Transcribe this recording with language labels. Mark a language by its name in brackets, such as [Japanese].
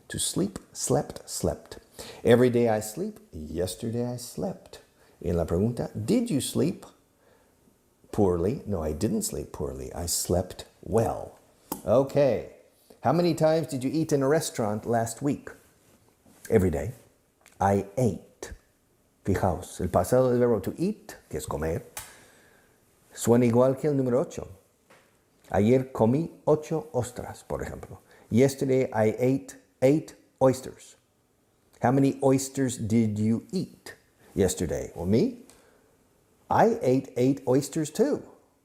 [English] To sleep, slept. Every day I sleep. Yesterday I slept. [Spanish] En la pregunta, [English] did you sleep poorly? No, I didn't sleep poorly. I slept well. Okay. How many times did you eat in a restaurant last week? Every day. I ate. [Spanish] Fijaos, el pasado del verbo to eat, que es comer, suena igual que el número 8. Ayer comí 8 ostras, por ejemplo. [English] Yesterday I ate 8 oysters. How many oysters did you eat yesterday? Well, me? I ate 8 oysters too.